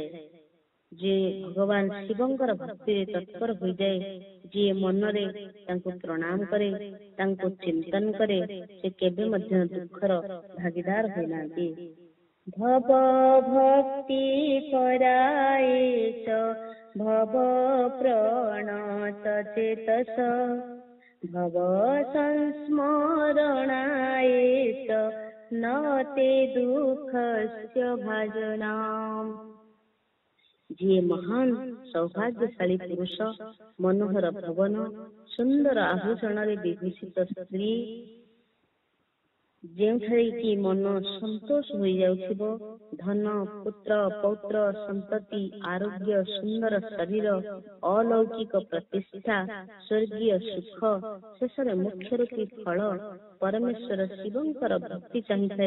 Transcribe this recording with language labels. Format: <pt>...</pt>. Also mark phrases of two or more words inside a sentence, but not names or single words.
<or>ଯିଏ ଭଗବାନ ଶିବଙ୍କର ଭକ୍ତିରେ ତତ୍ପର ହୋଇଯାଏ, ଯିଏ ମନରେ ତାଙ୍କୁ ପ୍ରଣାମ କରେ, ତାଙ୍କୁ ଚିନ୍ତନ କରେ, ସେ କେବେ ମଧ୍ୟ ଦୁଃଖର ଭାଗିଦାର ହୋଇନାହାନ୍ତି।</or> <sa>ଭବ ଭକ୍ତି ପରାୟେଶ ଭବ ପ୍ରଣତ ଚେତସ भव संस्मरणायेष न ते दुःखस्य भाजनाम्।</sa> <or>ଯିଏ ମହାନ ସୌଭାଗ୍ୟଶାଳୀ ପୁରୁଷ, ମନୋହର ଭବନ, ସୁନ୍ଦର ଆଭୂଷଣରେ ବିଭୂଷିତ ସ୍ତ୍ରୀ, ଯେଉଁଠାରେ କି ମନ ସନ୍ତୋଷ ହୋଇଯାଉଥିବ, ଧନ, ପୁତ୍ର, ପୌତ୍ର, ସନ୍ତତି, ଆରୋଗ୍ୟ, ସୁନ୍ଦର ଶରୀର, ଅଲୌକିକ ପ୍ରତିଷ୍ଠା, ସ୍ୱର୍ଗୀୟ ସୁଖ, ଶେଷରେ ମୁଖ୍ୟ ରୂପୀ ଫଳ ପରମେଶ୍ୱର ଶିବଙ୍କର ଭକ୍ତି ଚାହିଁଥାଏ।</or>